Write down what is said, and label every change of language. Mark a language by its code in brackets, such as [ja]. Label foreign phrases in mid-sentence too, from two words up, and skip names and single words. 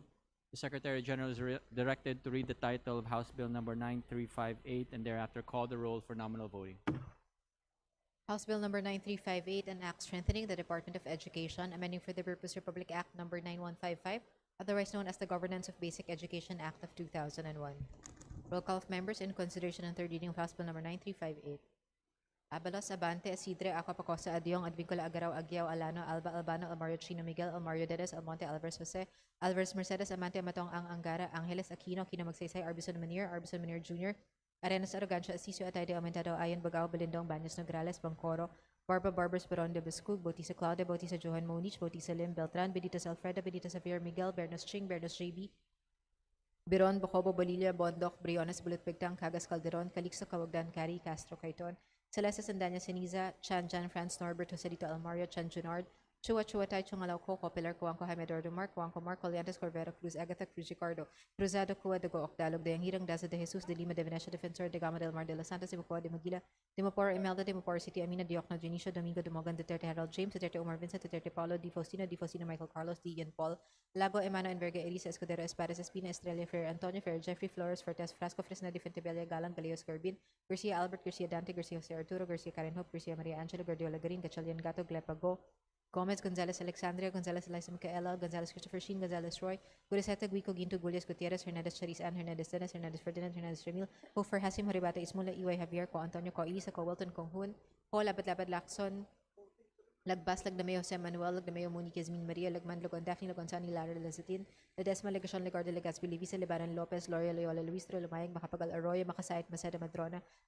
[en] The Secretary General is directed to read the title of House Bill number 9358 and thereafter call the roll for nominal voting. House Bill number 9358, an act strengthening the Department of Education, amending for the Purpose Republic Act number 9155, otherwise known as the Governance of Basic Education Act of 2001. Roll call of members in consideration on third reading of House Bill number 9358. Abalos, Abante, Isidre, Aqua Pacosta, Adiong, Advincula, Agaraw, Aguiao, Alano, Alba, Albano, Almario Chino, Miguel, Almario Dedes, Almonte, Alvarez Jose, Alvarez Mercedes, Amante, Amatong, Ang Angara, Angeles, Aquino, Kino Magsaysay, Arbison Manir Jr., Arenas Arrogancia, Asisio, Atayde, Aumentado, Ayon, Bagao, Balindong, Baños, Nograles, Bangcoro, Barbers, Baron de Bescug, Bautista Claudia, Bautista Johan Monich, Bautista Lim, Beltran, Benitez Alfreda, Benitez Javier Miguel, Bernos Ching, Bernos JB, Biron, Bocobo, Bolilla, Bondok, Briones, Bulutpigtang, Cagas Calderon, Calixto, Cawagdan, Cari, Castro, Caiton, Celeste Sandanya Seniza, Chan Jan France Norbert, Joselito Almario, Chan Junard, Chua Tai Chungalaw Coco, Pilar Cuanco, Jaime Eduardo Mark, Cuanco Mark, Coliantes Corvero Cruz, Agatha Cruz Ricardo, Cruzado Cua de Goocdalog, de Hirang Daza de Jesus, de Lima de Venecia, Defensor de Gama del Mar de los Santos, de Bucoa de Maguila, de Mapor Imelda, de Mapor City, Amina Diokno, Junicio, Domingo de Mogan, Duterte Harold James, Duterte Omar Vincent, Duterte Paulo, Di Faustino Michael Carlos, D. Ian Paul, Lago Emano Enverga, Elisa Escudero, Espadas Espina, Estrella Fer, Antonio Fer, Jeffrey Flores, Fortes, Frasco, Fresna, Di Fentebella, Galang, Galeos Corbin, Garcia Albert, Garcia Dante, Garcia Jose Arturo, Garcia Karen Hope, Garcia Maria Angelo, Guardiola Garin, Gachalian Gato, Glepago, Gomez, Gonzalez Alexandria, Gonzalez Eliza Micaela, Gonzalez Christopher Sheen, Gonzalez Roy, Guriseta Guico, Ginto Gullias Gutierrez, Hernandez Charis Ann, Hernandez Dennis, Hernandez Ferdinand, Hernandez Ramil, Hofer Hasim, Horibata Ismula, Iway Javier, Ko Antonio, Ko Elisa, Ko Wilton, Kong Hun, Ko Lapad Lacson, Lagbas, Lagdameo Jose Manuel, Lagdameo Monique Yasmin Maria, Lagman, Logon Daphne, Logonsani, Lara Lazatin, Ledesma, Legacion, Legarde, Legaspi, Livisa, Lebaran Lopez, Loria, Loyola, Luis, Lumayag, Makapagal Arroyo, Makasait, Masada Madrona,